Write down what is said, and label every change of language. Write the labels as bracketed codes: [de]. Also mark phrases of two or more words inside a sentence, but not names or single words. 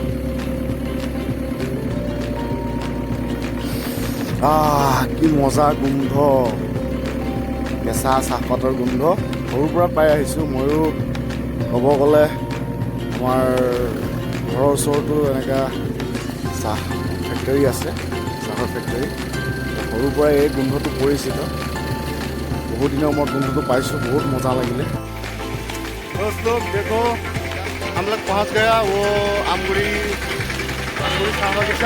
[as] কি মজা গোন্ধ, কেঁচা চাহপাতৰ গোন্ধ সৰুৰ পৰা পাই আহিছোঁ। ময়ো ক'ব গ'লে আমাৰ ঘৰৰ ওচৰতো এনেকুৱা চাহ ফেক্টৰী আছে, চাহৰ ফেক্টৰী। সৰুৰ পৰাই এই গোন্ধটো পৰিচিত, বহুত দিনৰ মূৰত গোন্ধটো পাইছোঁ, বহুত মজা লাগিলে। [hi] दोस्तों देखो हम लोग पहुँच गया वो [as] আমগুৰি চাহ বাগিচা।